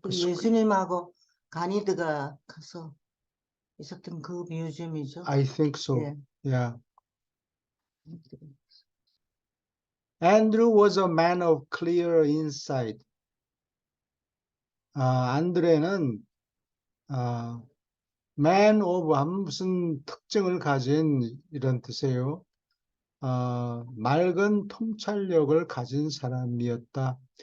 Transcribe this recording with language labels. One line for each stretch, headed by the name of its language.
Korean: 그 예수님하고 가니드가 가서 있었던 그 뮤지엄이죠.
English: I think so.
Korean: 예.
English: Yeah. Andrew was a man of clear insight.
Korean: 안드레는
English: man of
Korean: 무슨 특징을 가진 이런 뜻이에요. 맑은 통찰력을 가진 사람이었다.